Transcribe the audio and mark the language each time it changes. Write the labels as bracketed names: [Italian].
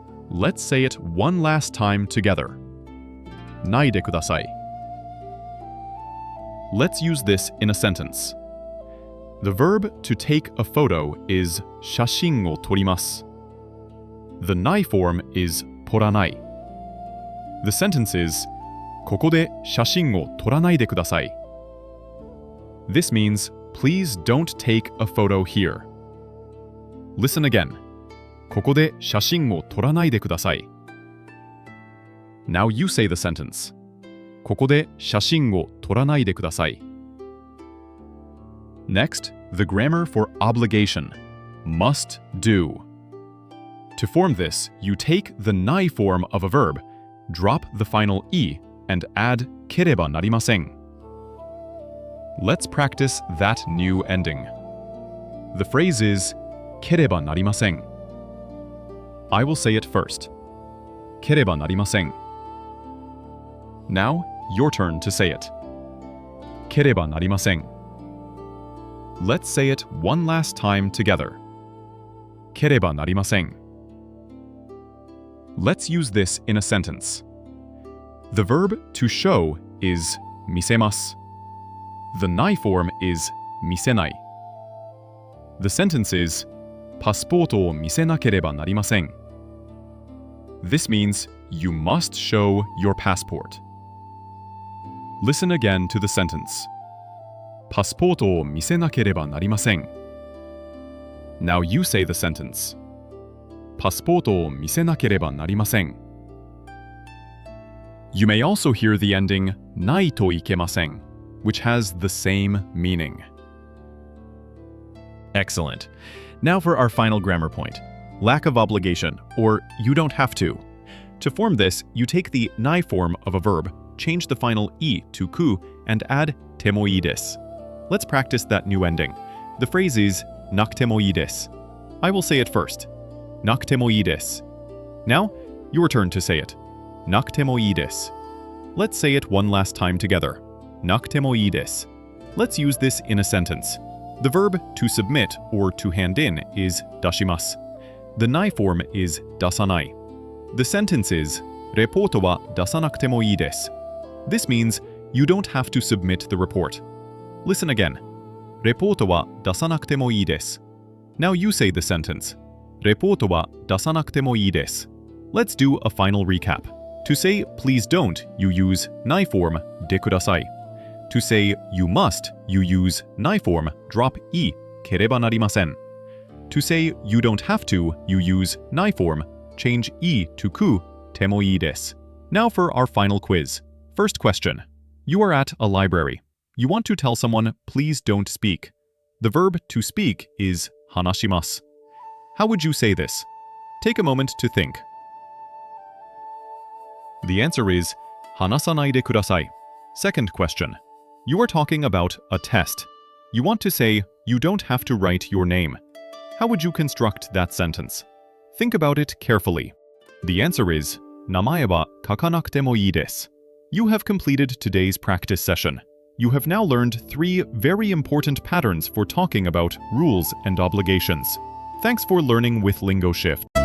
[English] Let's say it one last time together. [Japanese] Nai de kudasai. [English] Let's use this in a sentence. The verb to take a photo is [Japanese] shashin o torimasu. [English] The nai form is toranai. The sentence is [Japanese] ここで写真を撮らないでください. [English] This means, please don't take a photo here. Listen again. [Japanese] ここで写真を撮らないでください. [English] Now you say the sentence. [Japanese] ここで写真を撮らないでください. [English] Next, the grammar for obligation. Must do. To form this, you take the nai form of a verb, drop the final e, and add [Japanese] ければなりません. [English] Let's practice that new ending. The phrase is [Japanese] ければなりません. [English] I will say it first. [Japanese] ければなりません. [English] Now, your turn to say it. ければなりません. Let's say it one last time together. [Japanese] ければなりません. [English] Let's use this in a sentence. The verb to show is 見せます. The nai form is 見せない. The sentence is [Japanese] パスポートを見せなければなりません. [English] This means you must show your passport. Listen again to the sentence. [Japanese] パスポートを見せなければなりません. [English] Now you say the sentence. [Japanese] パスポートを見せなければなりません. [English] You may also hear the ending [Japanese] ないといけません, [English] which has the same meaning. Excellent. Now for our final grammar point. Lack of obligation, or you don't have to. To form this, you take the nai form of a verb, change the final e to ku, and add [Japanese] てもいいです. [English] Let's practice that new ending. The phrase is [Japanese] なくてもいいです. [English] I will say it first. [Japanese] なくてもいいです. [English] Now, your turn to say it. [Japanese] なくてもいいです. [English] Let's say it one last time together. [Japanese] なくてもいいです. [English] Let's use this in a sentence. The verb to submit or to hand in is 出します. The nai form is 出さない. The sentence is [Japanese] レポートは出さなくてもいいです. [English] This means you don't have to submit the report. Listen again. [Japanese] レポートは出さなくてもいいです. [English] Now you say the sentence. [Japanese] レポートは出さなくてもいいです. [English] Let's do a final recap. To say please don't, you use nai form [Japanese] でください. [English] To say you must, you use nai form drop e [Japanese] ければなりません. [English] To say you don't have to, you use nai form change e to ku [Japanese] てもいいです. [English] Now for our final quiz. First question. You are at a library. You want to tell someone, please don't speak. The verb to speak is 話します. How would you say this? Take a moment to think. The answer is [Japanese] 話さないでください. [English] Second question. You are talking about a test. You want to say, you don't have to write your name. How would you construct that sentence? Think about it carefully. The answer is [Japanese] 名前は書かなくてもいいです. [English] You have completed today's practice session. You have now learned 3 very important patterns for talking about rules and obligations. Thanks for learning with LingoShift.